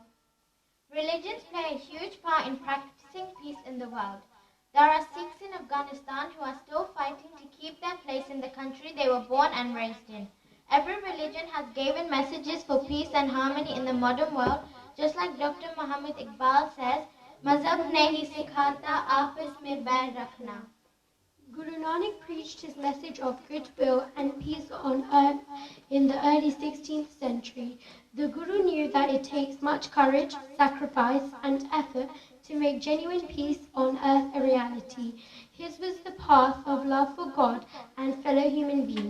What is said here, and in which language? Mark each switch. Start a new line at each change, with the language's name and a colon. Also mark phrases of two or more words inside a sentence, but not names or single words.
English: Religions play a huge part in practicing peace in the world. There are Sikhs in Afghanistan who are still fighting to keep their place in the country they were born and raised in. Every religion has given messages for peace and harmony in the modern world, just like Dr. Muhammad Iqbal says,
Urdu: "مذہب نہیں سکھاتا، آپس میں بیر رکھنا."
English: Guru Nanak preached his message of goodwill and peace on earth in the early 16th century. The Guru knew that it takes much courage, sacrifice, and effort to make genuine peace on earth a reality. His was the path of love for God and fellow human being.